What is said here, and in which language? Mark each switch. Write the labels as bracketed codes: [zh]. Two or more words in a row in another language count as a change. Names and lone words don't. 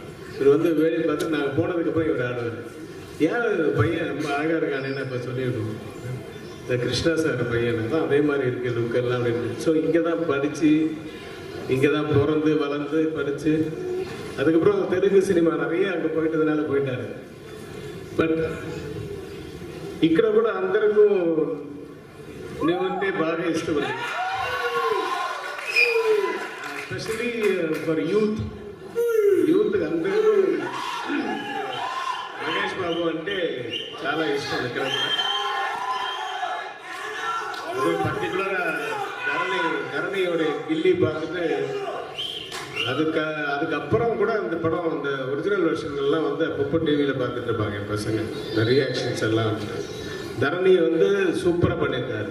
[ta] இவர் வந்து வேலையை பார்த்து நாங்கள் போனதுக்கப்புறம் இவர் ஆடுவார். ஏன் பையன் ரொம்ப அழகாக இருக்கானேன்னு இப்போ சொல்லியிருக்கோம். இந்த கிருஷ்ணா சார் பையனை தான் அதே மாதிரி இருக்குது லுக்கெல்லாம் அப்படின்னு. ஸோ இங்கே தான் படித்து, இங்கே தான் பிறந்து வளர்ந்து படித்து, அதுக்கப்புறம் தெலுங்கு சினிமா நிறைய அங்கே போயிட்டதுனால போயிட்டாரு. [te] బట్ ఇక్కడ కూడా అందరికీ నువ్వంటే బాగా ఇష్టం, [en] especially for youth [te] అందరికీ మహేష్ బాబు అంటే చాలా ఇష్టం. [ta] ఇక్కడ பர்டிகுலரா தரணியோட கில்லி பார்த்துட்டு அதுக்கப்புறம் கூட அந்த படம், அந்த [en] original version [ta] வந்து அப்பப்போ டிவியில் பார்த்துட்டு இருப்பாங்க என் பசங்க. இந்த ரியாக்ஷன்ஸ் எல்லாம் தரணி வந்து சூப்பராக பண்ணியிருந்தாரு.